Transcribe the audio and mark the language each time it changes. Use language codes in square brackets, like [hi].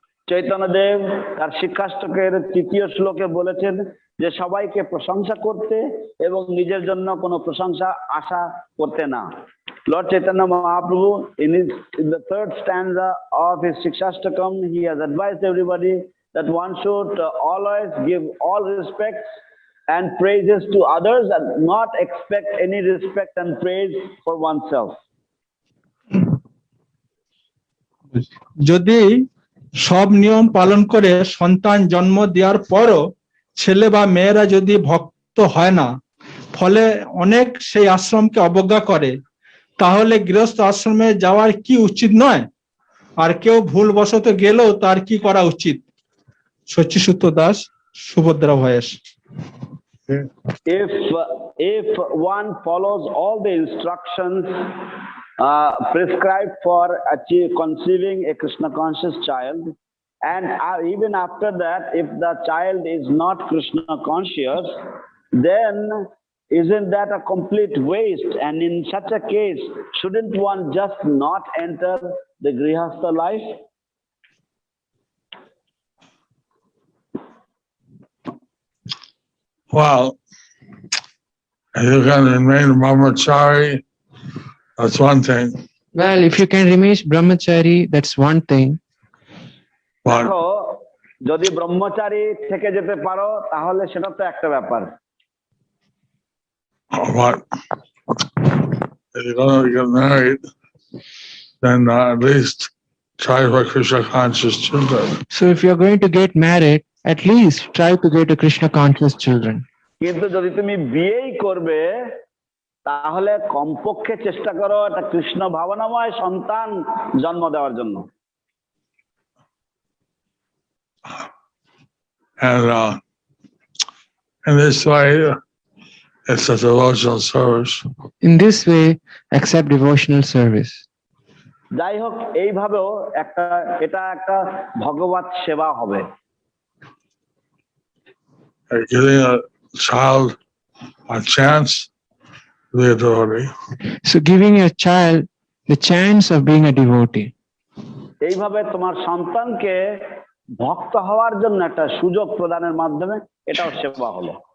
[bn] চৈতন্যদেব তার শিক্ষাষ্টকের তৃতীয় শ্লোকে বলেছেন যে সবাইকে প্রশংসা করতে এবং নিজের জন্য কোনো প্রশংসা আশা করতে না। [en] Lord Chaitanya Mahaprabhu, in the third stanza of his Shikshashtakam, he has advised everybody that one should always give all respects and praises to others and not expect any respect and praise for oneself. [bn] যদি সব নিয়ম পালন করে সন্তান জন্ম দেওয়ার পরও ছেলে বা মেয়েরা যদি ভক্ত হয় না, ফলে অনেক সেই আশ্রমকে অবজ্ঞা করে, তাহলে গৃহস্থ আশ্রমে যাওয়ার কি উচিত নয়? আর কেউ ভুলবশত গেলেও তার কি করা উচিত? সচ্চিসূত্র Das, Subhadra voice. [en] If one follows all the instructions prescribed for conceiving a Krishna conscious child, and even after that, if the child is not Krishna conscious, then isn't that a complete waste? And in such a case, shouldn't one just not enter the grihastha life? Well, if you can remain brahmachari, that's one thing. Well, if you can remain brahmachari, that's one thing. But [bn] যদি ব্রহ্মচারী থেকে যেতে পারো তাহলে সেটা তো একটা ব্যাপার। [en] But if you're going to get married, then at least try for Krishna conscious children. So if you're going to get married, at least try to get a Krishna conscious children. [bn] কিন্তু যদি তুমি বিয়েই করবে তাহলে কমপক্ষে চেষ্টা করো একটা কৃষ্ণ ভাবনাময় সন্তান জন্ম দেওয়ার জন্য। [en] And in this way, it's a devotional service. In this way, accept devotional service. [bn] যাই হোক, এইভাবেও এটা একটা ভগবত সেবা হবে। [en] Giving a child a chance to be a devotee. So giving your child the chance of being a devotee. এইভাবে তোমার সন্তানকে ভক্ত হওয়ার জন্য একটা সুযোগ প্রদানের মাধ্যমে এটাও সেবা হলো।